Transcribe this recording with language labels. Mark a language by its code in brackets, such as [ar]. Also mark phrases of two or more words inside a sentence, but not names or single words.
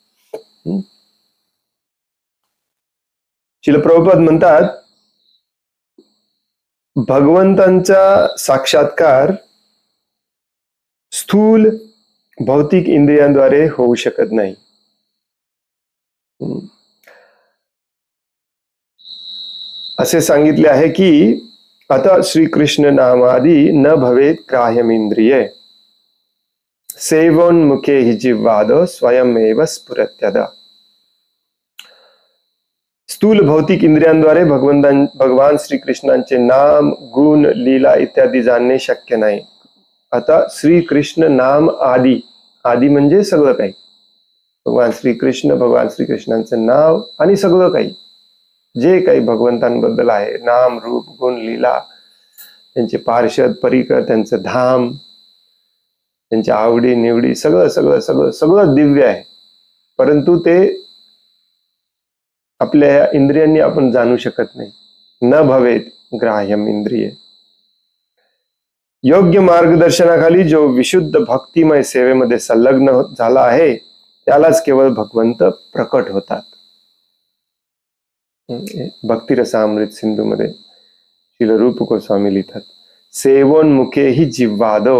[mr] श्रील प्रभुपाद म्हणतात भगवंतांचा साक्षात्कार स्थूल भौतिक इंद्रियांद्वारे होऊ शकत नाही. असे सांगितले आहे की [sa] आता श्रीकृष्ण नामादी न भवेत ग्राह्यमिंद्रिये सेवोन्मुखे हि जिह्वाद स्वयमेव स्फुरत्यदा. [mr] स्थूल भौतिक इंद्रियांद्वारे भगवान श्रीकृष्णांचे नाम, गुण, लीला इत्यादी जाणणे शक्य नाही. आता श्रीकृष्ण नाम आदी, आदी म्हणजे सगळं काही, भगवान श्रीकृष्णांचं नाव आणि सगळं काही जे काही भगवंतांबद्दल आहे, नाम, रूप, गुण, लीला, त्यांचे पार्षद, परिकर, त्यांचं धाम, त्यांच्या आवडी निवडी, सगळं सगळं सगळं सगळं दिव्य आहे, परंतु ते आपल्या इंद्रियांनी आपण जाणू शकत नाही. [sa] न भवेत ग्राह्यम इंद्रिय. [mr] योग्य मार्गदर्शनाखाली जो विशुद्ध भक्तिमय सेवेमध्ये संलग्न झाला आहे त्यालाच केवळ भगवंत प्रकट होतात. भक्तिरसामृत सिंधू मध्ये श्रील रूप गोस्वामी लिहितात [sa] सेवोन्मुखे ही जिव्हादो.